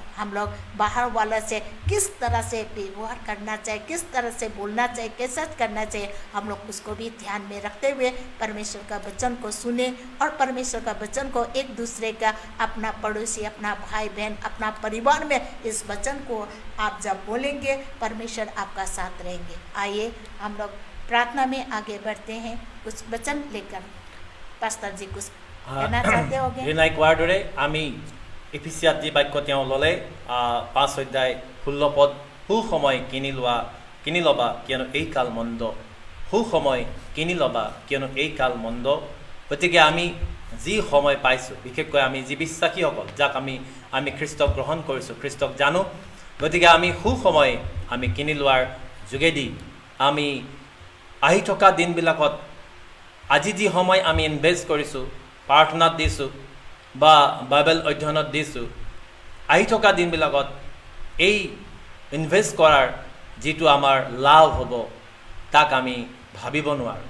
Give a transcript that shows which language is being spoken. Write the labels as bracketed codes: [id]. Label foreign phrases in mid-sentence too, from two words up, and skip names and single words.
[hi] हम लोग बाहर वाला से किस तरह से व्यवहार करना चाहिए, किस तरह से बोलना चाहिए, कैसे करना चाहिए, हम लोग उसको भी ध्यान में रखते हुए परमेश्वर का वचन को सुने और परमेश्वर का वचन को एक दूसरे का, अपना पड़ोसी, अपना भाई बहन, अपना परिवार में इस वचन को आप जब बोलेंगे परमेश्वर आपका साथ रहेंगे। आइए हम लोग प्रार्थना में आगे बढ़ते हैं। कुछ वचन लेकर पास्टर जी कुछ कहना चाहते होंगे? [as] ৰিণাই কোৱাৰ দৰে আমি এফিচিয়াত যি বাক্য তেওঁ ল'লে 5 অধ্যায় 16 পদ, সুসময় কিনি ল'বা কিয়নো এই কাল মন্দ, সুসময় কিনি ল'বা কিয়নো এই কাল মন্দ। গতিকে আমি যি সময় পাইছোঁ, বিশেষকৈ আমি যি বিশ্বাসীসকল যাক আমি খ্ৰীষ্টক গ্ৰহণ কৰিছোঁ, খ্ৰীষ্টক জানো, গতিকে আমি সুসময় আমি কিনি লোৱাৰ যোগেদি আমি আহি থকা দিনবিলাকত আজি যি সময় আমি ইনভেষ্ট কৰিছোঁ, প্ৰাৰ্থনাত দিছোঁ বা বাইবেল অধ্যয়নত দিছোঁ, আহি থকা দিনবিলাকত এই ইনভেষ্ট কৰাৰ যিটো আমাৰ লাভ হ'ব তাক আমি ভাবিব নোৱাৰোঁ।